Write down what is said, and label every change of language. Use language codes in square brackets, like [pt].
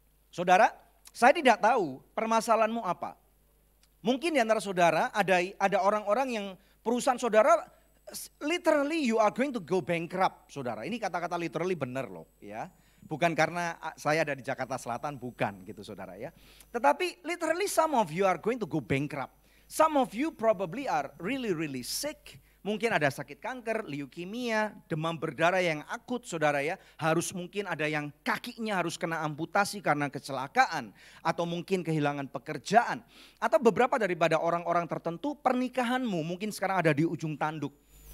[id] Saudara, saya tidak tahu permasalahanmu apa. Mungkin di antara saudara ada orang-orang yang perusahaan saudara [en] literally you are going to go bankrupt, [id] saudara. Ini kata-kata literally benar loh ya. Bukan karena saya ada di Jakarta Selatan, bukan gitu saudara ya. Tetapi [en] literally some of you are going to go bankrupt. Some of you probably are really sick. [id] Mungkin ada sakit kanker, leukemia, demam berdarah yang akut saudara ya. Harus mungkin ada yang kakinya harus kena amputasi karena kecelakaan. Atau mungkin kehilangan pekerjaan. Atau beberapa daripada orang-orang tertentu pernikahanmu mungkin sekarang ada di ujung tanduk.